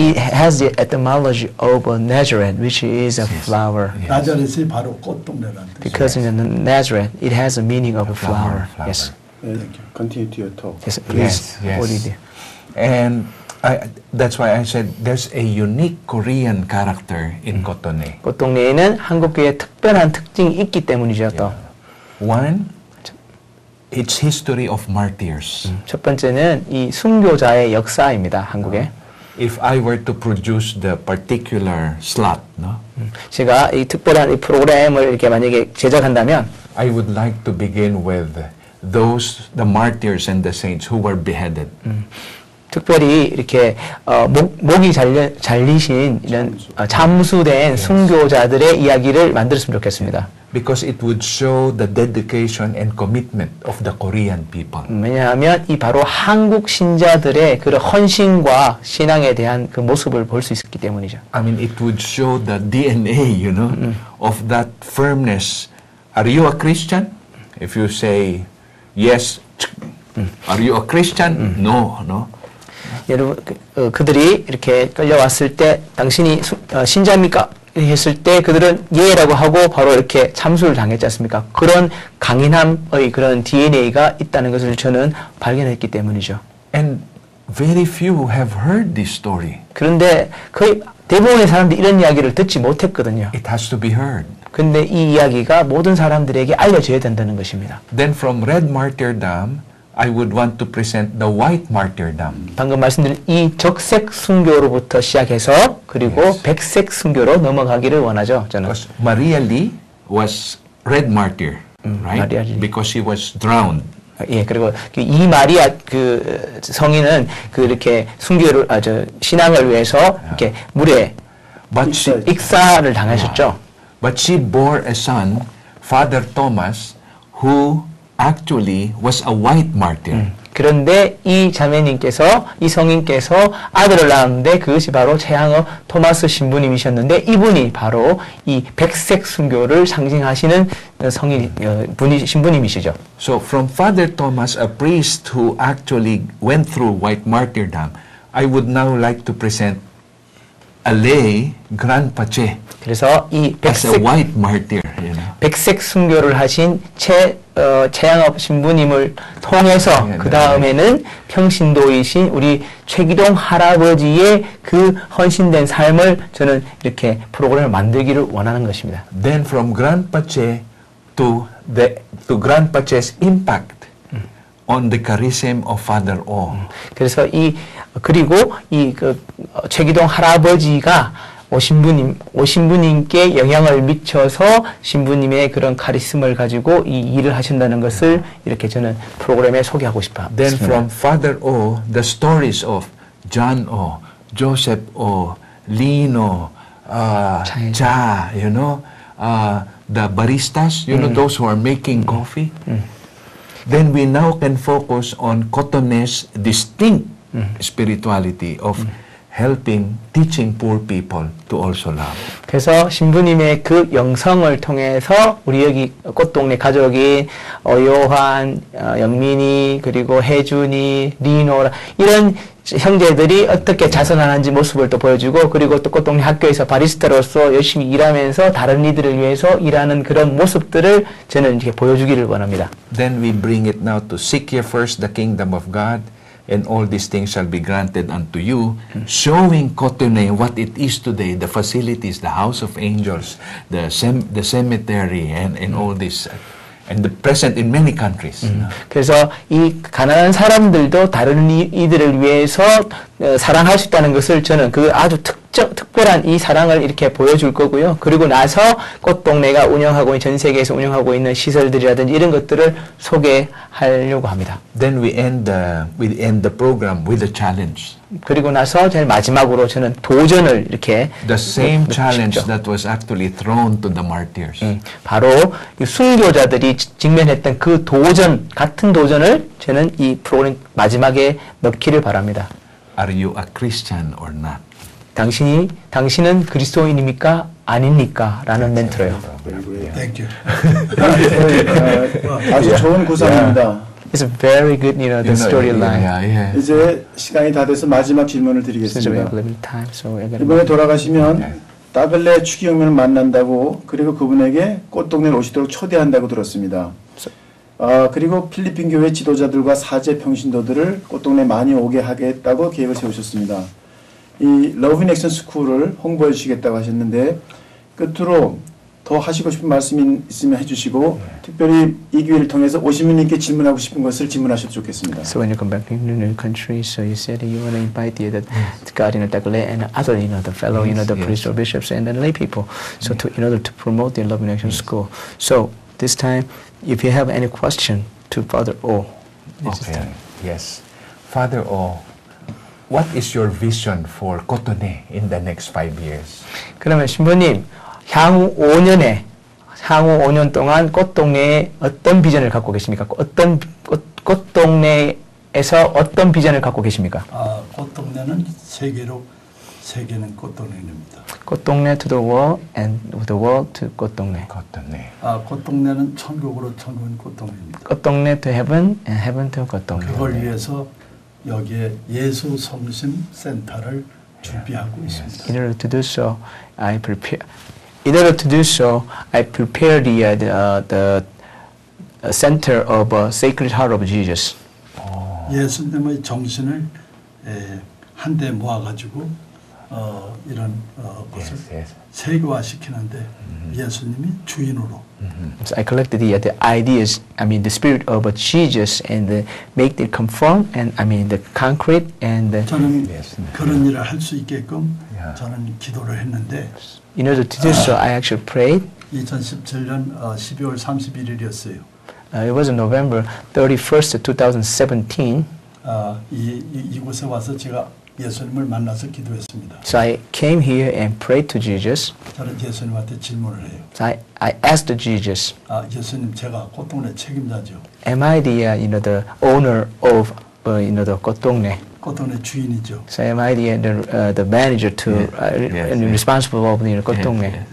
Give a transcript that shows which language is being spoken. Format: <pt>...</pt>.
<en>It has the etymology of Nazareth, which is a flower. Yes.</en> <ko>나자렛이 바로 꽃동네라는 뜻이에요.</ko> <en>Because in Nazareth, it has a meaning of a flower. Yes. Continue to your talk. Yes, please. Yes, What yes. did you- And that's why I said there's a unique Korean character in Kotone.</en> <ko>꽃동네에는 한국교회의 특별한 특징이 있기 때문이죠. 또</ko> <en>One, it's history of martyrs.</en> <ko>첫 번째는 이 순교자의 역사입니다. 한국에.</ko> <en>If I were to produce the particular slot, no,</en> <ko>제가 이 특별한 이 프로그램을 이렇게 만약에 제작한다면</ko> <en>I would like to begin with the martyrs and the saints who were beheaded.</en> <ko>특별히 이렇게 목이 잘리신 이런 잠수된 순교자들의 이야기를 만들었으면 좋겠습니다.</ko> <en>Because it would show the dedication and commitment of the Korean people.</en> <ko>왜냐하면 이 바로 한국 신자들의 그런 헌신과 신앙에 대한 그 모습을 볼 수 있었기 때문이죠.</ko> <en>I mean, it would show the DNA, you know, of that firmness. Are you a Christian? If you say yes, are you a Christian? No, no.</en> <ko>여러분 그들이 이렇게 끌려왔을 때 당신이 신자입니까? 했을 때 그들은 예라고 하고 바로 이렇게 참수를 당했지 않습니까? 그런 강인함의 그런 DNA가 있다는 것을 저는 발견했기 때문이죠.</ko> <en>And very few have heard this story.</en> <ko>그런데 거의 대부분의 사람들이 이런 이야기를 듣지 못했거든요.</ko> <en>It has to be heard.</en> <ko>근데 이 이야기가 모든 사람들에게 알려져야 된다는 것입니다.</ko> <en>Then from red martyrdom, I would want to present the white martyrdom.</en> <ko>방금 말씀드린 이 적색 순교로부터 시작해서 그리고</ko> <en>Yes.</en> <ko>백색 순교로 넘어가기를 원하죠. 저는.</ko> <en>Because Maria Lee was red martyr, right? Maria Lee. Because she was drowned.</en> <ko>예, 그리고 이 마리아 그 성인은 그 이렇게 순교를 신앙을 위해서 이렇게 물에</ko> <en>But she,</en> <ko>익사를 당하셨죠.</ko> <en>but she bore a son, Father Thomas, who actually was a white martyr.</en> <ko>그런데 이 자매님께서 이 성인께서 아들을 낳았는데 그것이 바로 최양업 토마스 신부님이셨는데 이분이 바로 이 백색 순교를 상징하시는 성인 신부님이시죠.</ko> <en>So from Father Thomas, a priest who actually went through white martyrdom, I would now like to present a lay Grandpache</en> <ko>그래서 이</ko> <en>as a</en> <ko>백색</ko> <en>white martyr. You know.</en> <ko>백색 순교를 하신 최양업 신부님을 통해서 네, 그 다음에는 평신도이신 우리 최기동 할아버지의 그 헌신된 삶을 저는 이렇게 프로그램을 만들기를 원하는 것입니다.</ko> <en>Then from Grandpache to Grandpache's impact on the charism of Father O.</en> <ko>그래서 그리고 최기동 할아버지가 오신부님께 영향을 미쳐서 신부님의 그런 카리스마를 가지고 이 일을 하신다는 것을 이렇게 저는 프로그램에 소개하고 싶습니다.</ko> <en>Then from Father O, the stories of John O, Joseph O, Lino, Cha, you know, the baristas, you know, those who are making coffee. Then we now can focus on Cotone's distinct spirituality of helping, teaching poor people to also love.</en> <ko>그래서 신부님의 그 영성을 통해서 우리 여기 꽃동네 가족인 요한, 영민이, 그리고 혜준이, 리노 이런 형제들이 어떻게 자선하는지 모습을 또 보여주고 그리고 또 꽃동네 학교에서 바리스타로서 열심히 일하면서 다른 이들을 위해서 일하는 그런 모습들을 저는 이렇게 보여주기를 원합니다.</ko> <en>Then we bring it now to seek ye first the kingdom of God, and all these things shall be granted unto you, showing Cotonou what it is today, the facilities, the house of angels, the cemetery, and all this, and the present in many countries.</en> <ko>그래서 이 가난한 사람들도 다른 이들을 위해서 사랑할 수 있다는 것을 저는 그 아주 특별한 이 사랑을 이렇게 보여줄 거고요. 그리고 나서 꽃동네가 운영하고 전 세계에서 운영하고 있는 시설들이라든지 이런 것들을 소개하려고 합니다.</ko> <en>Then we end the program with a challenge.</en> <ko>그리고 나서 제일 마지막으로 저는 도전을 이렇게</ko> <en>The same</en> <ko>놓고</ko> <en>challenge</en> <ko>싶죠.</ko> <en>that was actually thrown to the martyrs.</en> <ko>바로 이 순교자들이 직면했던 그 도전, 같은 도전을 저는 이 프로그램 마지막에 넣기를 바랍니다.</ko> <en>Are you a Christian or not?</en> <ko>당신은 그리스도인입니까? 아닙니까? 라는 멘트로요.</ko> <en>Thank you.</en> <ko>아주 좋은 구상입니다.</ko> <en>It's a very good, the You know, storyline. Yeah.</en> <ko>이제 시간이 다 돼서 마지막 질문을</ko> <en>Since we have limited time, so we're gonna</en> <ko>이번에 돌아가시면 따글레 추기경면을 만난다고 그리고 그분에게 꽃동네를 오시도록 초대한다고 들었습니다. 그리고 필리핀 교회 지도자들과 사제 평신도들을 꽃동네 많이 오게 하겠다고 계획을 세우셨습니다. 이 러브 인 액션 스쿨을 홍보해 주시겠다고 하셨는데 끝으로 더 하시고 싶은 말씀이 있으면 해주시고 특별히 이 기회를 통해서 오시민님께 질문하고 싶은 것을 질문하셔도 좋겠습니다.</ko> <en>So when you come back to your new country, so you said you want to invite the God, Tagle and other, the fellow, the priests or bishops and the lay people, so to in order to promote the Love in Action School. So this time, if you have any question to Father O, this is Okay. time. Yes. Father O, what is your vision for Cotonou in the next 5 years?</en> <ko>그러면 신부님 향후 5년 동안 꽃동네에 어떤 비전을 갖고 계십니까? 어떤 꽃동네에서 어떤 비전을 갖고 계십니까? 꽃동네는 세계는 꽃동네입니다.</ko> <en>꽃동네 to the world and the world to 꽃동네. Cotonou.</en> <ko>꽃동네는 천국은 꽃동네입니다.</ko> <en>꽃동네 to heaven and heaven to 꽃동네.</en> <ko>그걸 위해서 여기에 예수 성심 센터를 준비하고 있습니다.</ko> <en>In order to do so, I prepare the center of Sacred Heart of Jesus.</en> <ko>예수님의 정신을 한데 모아가지고 이런 것을</ko> <en>Yes.</en> <ko>세계화시키는데 예수님이 주인으로</ko> <en>So I collected the ideas, the spirit of Jesus, and make it conform, and the concrete, and</en> <ko>저는</ko> <en>Yes.</en> <ko>그런 일을 할 수 있게끔</ko> <en>Yeah.</en> <ko>저는 기도를 했는데</ko> <en>in order to do so, I actually prayed.</en> <ko>2017년 12월 31일이었어요.</ko> <en>It was on November 31st, 2017.</en> <ko>이곳에 와서 제가 예수님을 만나서 기도했습니다.</ko> <en>So I came here and prayed to Jesus.</en> <ko>저는 예수님한테 질문을 해요.</ko> <en>So I asked Jesus,</en> <ko>예수님, 제가 꽃동네 책임자죠.</ko> <en>am I the owner of the 꽃동네?</en> <ko>꽃동네 주인이죠.</ko> <en>So am I the manager to and responsible of the 꽃동네?</en>